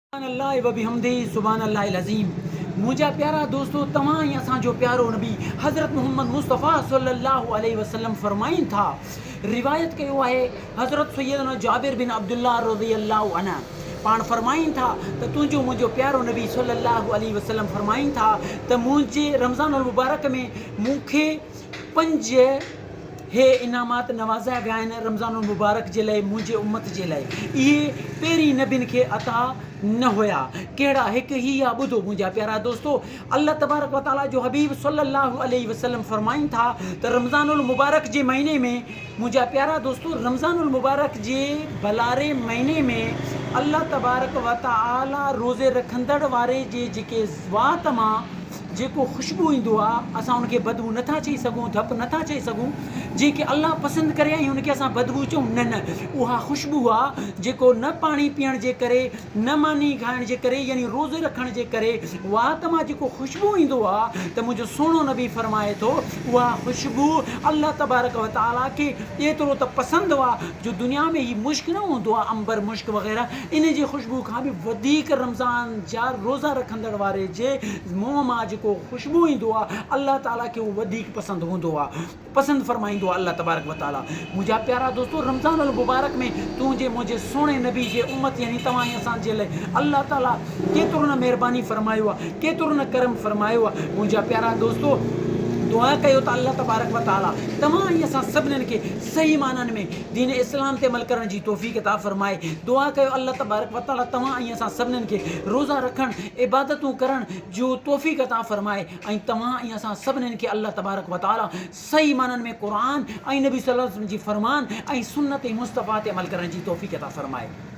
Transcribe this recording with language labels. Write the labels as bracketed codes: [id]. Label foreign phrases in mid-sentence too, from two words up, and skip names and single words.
[ar] الله وبحمده سبحان الله العظيم. [sd] मुंहिंजा प्यारा दोस्तों, तव्हां ऐं असांजो प्यारो नबी हज़रत मोहम्मद मुस्तफ़ा [ar] صلى الله عليه وسلم [sd] फरमाइनि था, रिवायत कयो आहे हज़रत सैयदना जाबिर बिन अब्दुल्लाह [ar] رضي الله عنه [sd] पाण फरमाइनि था त तुंहिंजो मुंहिंजो प्यारो नबी [ar] صلى الله عليه وسلم [sd] फरमाइनि था त मुंहिंजे रमज़ानुल मुबारक में मूंखे 5 हे इनामात नवाज़ा विया आहिनि रमज़ानुल मुबारक जे लाइ, मुंहिंजे उम्मत जे लाइ। इहे पहिरीं नबियुनि खे अता न हुया। कहिड़ा? हिकु ही आहे, ॿुधो मुंहिंजा प्यारा दोस्तो। [ar] الله تبارك وتعالى [sd] जो हबीब [ar] صلى الله عليه وسلم [sd] फरमाइनि था त रमज़ानुल मुबारक जे महीने में, मुंहिंजा प्यारा दोस्तो, रमज़ानुल मुबारक जे भलारे महीने में [ar] الله تبارك وتعالى [sd] रोज़े रखंदड़ वारे जे जेके ज़वात मां जेको ख़ुशबू ईंदो आहे, असां उनखे बदबू नथा चई सघूं, धप नथा चई सघूं। जेके अल्लाह पसंदि करे ऐं उनखे असां बदबू चऊं, न, उहा ख़ुशबू आहे जेको न पाणी पीअण जे करे, न मानी खाइण जे करे, यानी रोज़े रखण जे करे, वात मां जेको ख़ुशबू ईंदो आहे, त मुंहिंजो सुहिणो नबी फरमाए थो, उहा ख़ुशबू [ar] الله تبارك وتعالى [sd] खे एतिरो त पसंदि आहे जो दुनिया में ही मुश्क न हूंदो आहे, अंबर मुश्क वग़ैरह, इन जी ख़ुशबू खां बि वधीक रमज़ान जा रोज़ा रखंदड़ वारे जे मुंहं मां जेको ख़ुशबू ईंदो आहे, अल्लाह ताला खे उहो वधीक पसंदि हूंदो आहे, पसंदि फरमाईंदो आहे [ar] الله تبارك وتعالى. [sd] मुंहिंजा प्यारा दोस्तों, रमज़ानुल मुबारक में तुंहिंजे मुंहिंजे सुहिणे नबी जे उम्मत यानी तव्हां ऐं असांजे लाइ अल्लाह ताला केतिरो न महिरबानी फरमायो आहे, केतिरो न करम फरमायो आहे। मुंहिंजा प्यारा दोस्तो, दुआ कयो त [ar] الله تبارك وتعالى [sd] तव्हां ऐं असां सभिनीनि खे सही माननि में दीन इस्लाम ते अमल करण जी तौफ़ीक़ अता फ़रमाए। दुआ कयो [ar] الله تبارك وتعالى [sd] तव्हां ऐं असां सभिनीनि खे रोज़ा रखण, इबादतूं करण जो तौफ़ीक़ अता फ़रमाए, ऐं तव्हां ऐं असां सभिनीनि खे [ar] الله تبارك وتعالى [sd] सही माननि में क़ुरान ऐं नबी [ar] صلى الله عليه وسلم [sd] जी फ़रमान ऐं सुन्नत मुस्तफ़ा ते अमल करण जी तौफ़ीक़ अता फ़रमाए।